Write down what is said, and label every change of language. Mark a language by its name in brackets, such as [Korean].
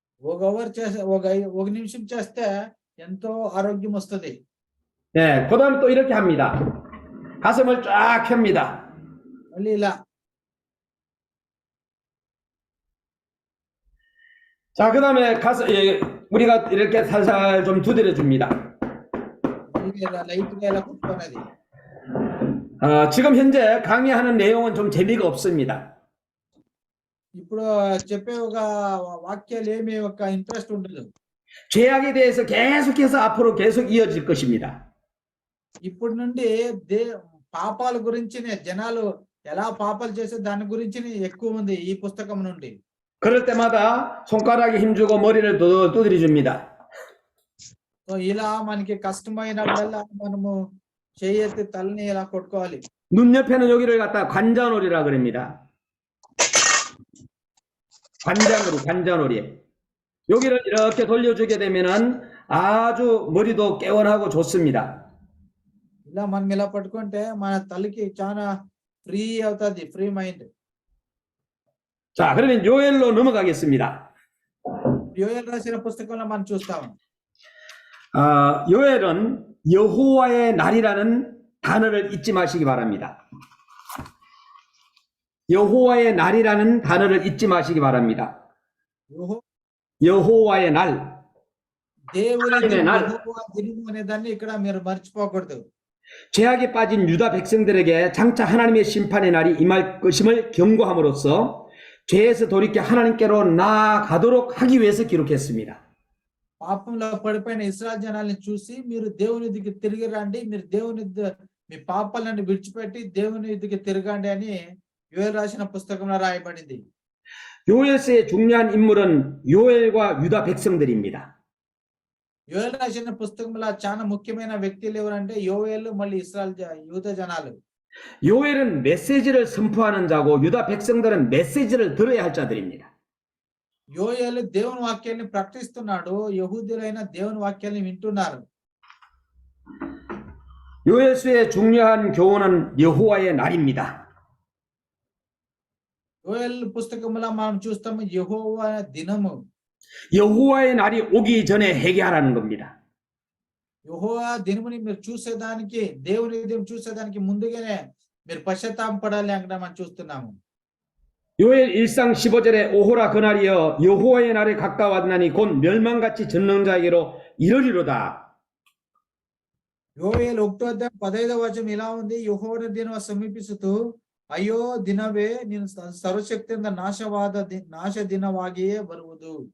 [Telugu] ఒక అవర్ చేస్తే ఒక నిమిషం చేస్తే ఎంతో ఆరోగ్యం వస్తుంది. [Korean] 네, 그다음 또 이렇게 합니다. 가슴을 쫙 펴니다. [Telugu] మళ్ళీ ఇలా. [Korean] 자, 그다음에 우리가 이렇게 살살 좀 두드려 줍니다. [Telugu] ఇలా లైట్ గా ఇలా కూర్చోనది. [Korean] 지금 현재 강의하는 내용은 좀 재미가 없습니다. [Telugu] ఇప్పుడు చెప్పే ఒక వాక్యాలు ఏమి ఒక ఇంట్రెస్ట్ ఉండదు. [Korean] 죄악에 대해서 계속해서 앞으로 계속 이어질 것입니다. [Telugu] ఇప్పటి నుండి పాపాల గురించినే జనాలు ఎలా పాపాలు చేసే దాని గురించి ఎక్కువ ఉంది ఈ పుస్తకం నుండి. [Korean] 그럴 때마다 손가락에 힘주고 머리를 두드려 줍니다. [Telugu] సో ఇలా మనకి కష్టమైనప్పుడల్లా మనము చేయెత్తి తలని ఇలా కొట్టుకోవాలి. [Korean] 눈 옆에는 여기를 갖다 관자놀이라 그럽니다. 관자놀이. 여기를 이렇게 돌려주게 되면은 아주 머리도 개운하고 좋습니다. [Telugu] ఇలా మనం ఇలా పట్టుకుంటే మన తలకి చాలా ఫ్రీ అవుతుంది, ఫ్రీ మైండ్. [Korean] 자, 그러면 요엘로 넘어가겠습니다. [Telugu] యోయేలు రాసిన పుస్తకంలో మనం చూస్తాం. [Korean] 요엘은 여호와의 날이라는 단어를 잊지 마시기 바랍니다. 여호와의 날이라는 단어를 잊지 마시기 바랍니다. 여호와의 날. [Telugu] దేవుని [Korean] 하나님의 날. [Telugu] యెహోవా దినము అనే దాన్ని ఇక్కడ మీరు మర్చిపోకూడదు. [Korean] 죄악에 빠진 유다 백성들에게 장차 하나님의 심판의 날이 임할 것임을 경고함으로써 죄에서 돌이켜 하나님께로 나아가도록 하기 위해서 기록했습니다. [Telugu] పాపంలో పడిపోయిన ఇశ్రాయేలు జనాల్ని చూసి మీరు దేవుని ఎదుటికి తిరిగి రండి, మీరు మీ పాపాలను విడిచిపెట్టి దేవుని ఎదుటికి తిరగండి అని యోయేలు రాసిన పుస్తకంలో రాయబడింది. [Korean] 요엘서의 중요한 인물은 요엘과 유다 백성들입니다. [Telugu] యోయేలు రాసిన పుస్తకంలో చాలా ముఖ్యమైన వ్యక్తులు ఎవరంటే యోయేలు మళ్ళీ యూద జనాలు. [Korean] 요엘은 메시지를 선포하는 자고 유다 백성들은 메시지를 들어야 할 자들입니다. [Telugu] యోయేలు దేవుని వాక్యాన్ని ప్రకటిస్తున్నాడు, యెహూదీయులైన దేవుని వాక్యాన్ని వింటున్నారు. [Korean] 요엘서의 중요한 교훈은 여호와의 날입니다. [Telugu] యోయేలు పుస్తకంలో మనం చూస్తాము యెహోవా దినము. [Korean] 여호와의 날이 오기 전에 회개하라는 겁니다. [Telugu] యెహోవా దినముని మీరు చూసేదానికి, దేవుని దినం చూసేదానికి ముందుగానే మీరు పశ్చాత్తాపపడాలి అక్కడ మనం చూస్తున్నాము. [Korean] 요엘 1상 15절에 오호라 그날이여 여호와의 날에 가까웠나니 곧 멸망같이 전능자에게로 이르리로다. [Telugu] యోయేలు 1:15 ఇలా ఉంది, యెహోవా దినం సమీపిಸುತ್ತು, అయ్యో ದಿನವೇ ನಿನ್ನ ಸರ್ವಶಕ್ತಿಯಿಂದ ನಾಶ ದಿನವಾಗಿಯೇ ಬರುವುದು.